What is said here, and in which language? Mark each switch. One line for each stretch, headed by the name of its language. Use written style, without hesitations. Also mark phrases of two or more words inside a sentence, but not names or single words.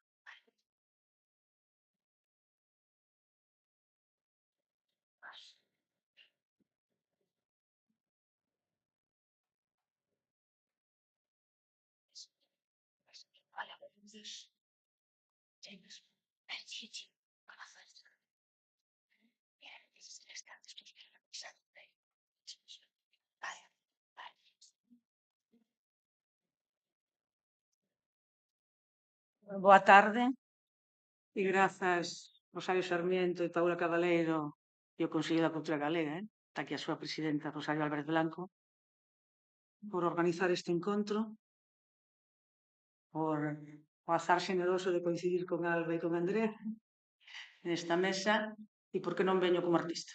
Spanish: Vale, entonces, James, Chichi, conoces. Mira, estos vale, vale.
Galician: Boa tarde e grazas Rosario Sarmiento e Paula Cabaleiro e o Consello da Cultura Galega, está aquí a súa presidenta Rosario Álvarez Blanco, por organizar este encontro, por o azar xeneroso de coincidir con Alba e con Andrea nesta mesa e porque non veño como artista.